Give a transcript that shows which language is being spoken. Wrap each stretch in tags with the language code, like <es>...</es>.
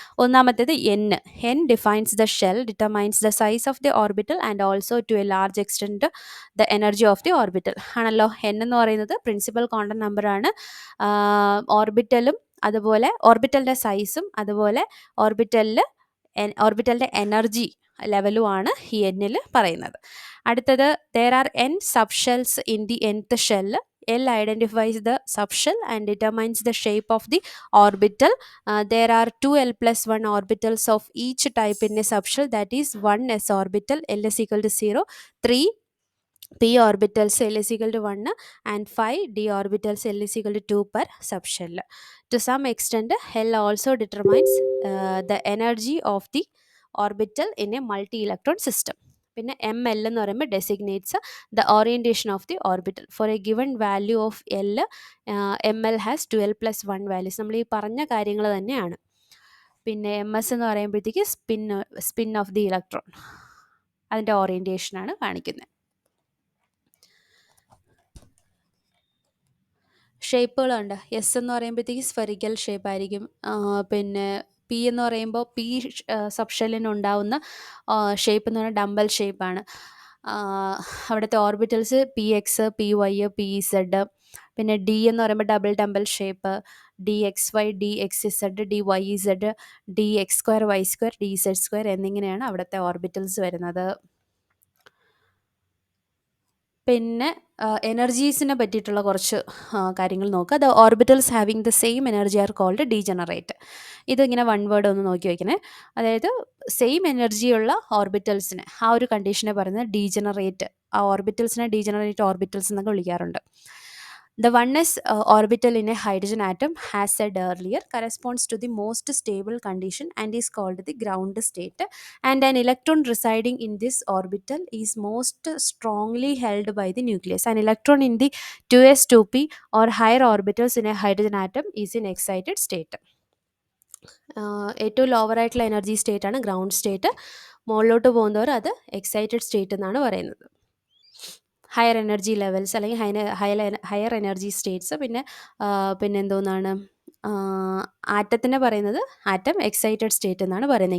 <en>ഒന്നാമത്തേത് n defines the shell, determines the size of the orbital and also to a large extent the energy of the orbital ആണല്ലോ.</en> <ml>N എന്ന് പറയുന്നത് principal quantum നമ്പറാണ്. ഓർബിറ്റലും അതുപോലെ ഓർബിറ്റലിൻ്റെ സൈസും അതുപോലെ ഓർബിറ്റലിൻ്റെ എനർജി ലെവലുമാണ് ഈ എന്നിൽ പറയുന്നത്.</ml> <en>അടുത്തത്, there are n subshells in the nth shell. L identifies the subshell and determines the shape of the orbital. There are 2l+1 orbitals of each type in a subshell, that is 1 s orbital, L is equal to 0, 3 p orbitals, L is equal to 1, and 5 d orbitals, L is equal to 2 per subshell. To some extent, L also determines the energy of the orbital in a multi-electron system.</en> <ml>പിന്നെ ML എന്ന് പറയുമ്പോൾ</ml> <en>Designates the orientation of the orbital. For a given value of L, ML has 2l+1 values.</en> <ml>നമ്മൾ ഈ പറഞ്ഞ കാര്യങ്ങൾ തന്നെയാണ്. പിന്നെ MS എന്ന് പറയുമ്പോഴത്തേക്ക് സ്പിൻ ഓഫ് ദി ഇലക്ട്രോൺ, അതിൻ്റെ ഓറിയൻറ്റേഷനാണ് കാണിക്കുന്നത്. ഷേപ്പുകളുണ്ട്. എസ് എന്ന് പറയുമ്പോഴത്തേക്ക് സ്ഫെറിക്കൽ ഷേപ്പ് ആയിരിക്കും. പിന്നെ പി എന്ന് പറയുമ്പോൾ പി സബ്ഷെല്ലിനുണ്ടാവുന്ന ഷേപ്പ് എന്ന് പറഞ്ഞാൽ ഡംബൽ ഷേപ്പാണ്. അവിടുത്തെ ഓർബിറ്റൽസ് PX, PY, PZ. പിന്നെ ഡി എന്ന് പറയുമ്പോൾ double dumbbell shape, DXY, DXZ, DYZ, DX2, Y2, DZ2 എന്നിങ്ങനെയാണ് അവിടുത്തെ ഓർബിറ്റൽസ് വരുന്നത്. പിന്നെ എനർജീസിനെ പറ്റിയിട്ടുള്ള കുറച്ച് കാര്യങ്ങൾ നോക്കുക.</ml> <en>The orbitals having the same energy are called degenerate.</en> <ml>ഇതിങ്ങനെ വൺ വേർഡ് ഒന്ന് നോക്കി വയ്ക്കണേ. അതായത് സെയിം എനർജിയുള്ള ഓർബിറ്റൽസിന് ആ ഒരു കണ്ടീഷനെ പറയുന്നത് ഡീജനറേറ്റ്. ആ ഓർബിറ്റൽസിനെ ഡീജനറേറ്റ് ഓർബിറ്റൽസ് എന്നൊക്കെ വിളിക്കാറുണ്ട്.</ml> <en>The 1s orbital in a hydrogen atom, as said earlier, corresponds to the most stable condition and is called the ground state. And an electron residing in this orbital is most strongly held by the nucleus. An electron in the 2s, 2p or higher orbitals in a hydrogen atom is in excited state.</en> <ml>ഏറ്റവും lower ആയിട്ടുള്ള energy state ആണ് ground state. മുകളിലോട്ട് പോകുന്നവർ അത് excited state എന്നാണ് പറയുന്നത്. Higher energy levels അല്ലെങ്കിൽ higher energy States. പിന്നെ എന്തോന്നാണ് ആറ്റത്തിനെ പറയുന്നത് ആറ്റം എക്സൈറ്റഡ് സ്റ്റേറ്റ് എന്നാണ് പറയുന്നത്.</ml>